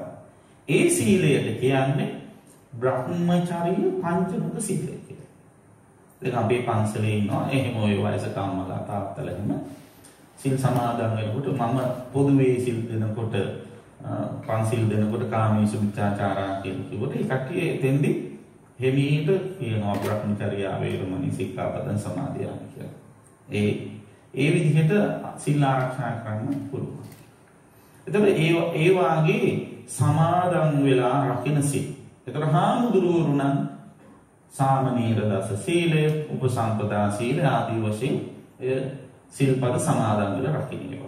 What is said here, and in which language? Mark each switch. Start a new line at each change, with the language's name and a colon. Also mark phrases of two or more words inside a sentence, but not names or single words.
Sinhala: ඒ සීලයට කියන්නේ බ්‍රහ්මචර්ය පංචමක සීලය කියලා. දැන් අපේ පන්සලේ ඉන්නවා එහෙම ඔය වයසක අම්මලා තාත්තලා එහෙම සිල් සමාදන් වෙනකොට මම පොදුවේ සිල් දෙනකොට පන්සිල් දෙනකොට
Pali: කාමීසු මිච්ඡාචාරා
Sinhala: කියන කිව්වට ඒ කට්ටිය එතෙන්දී හිමීට කියනවා
Pali: බ්‍රහ්මචර්යා වේරමණී සික්ඛාපදං සමාදියාමි
Sinhala: කියලා. ඒ විදිහට සිල් ආරක්ෂා කරන්න පුළුවන්. එතකොට ඒ වාගේ සමාදන් වෙලා රකින්න සිල්. එතකොට හාමුදුරුවරු නම් සාමනීර දස සීලය, උපසම්පදා සීලය ආදී වශයෙන් සිල්පද සමාදන් වෙලා රකින්නවා.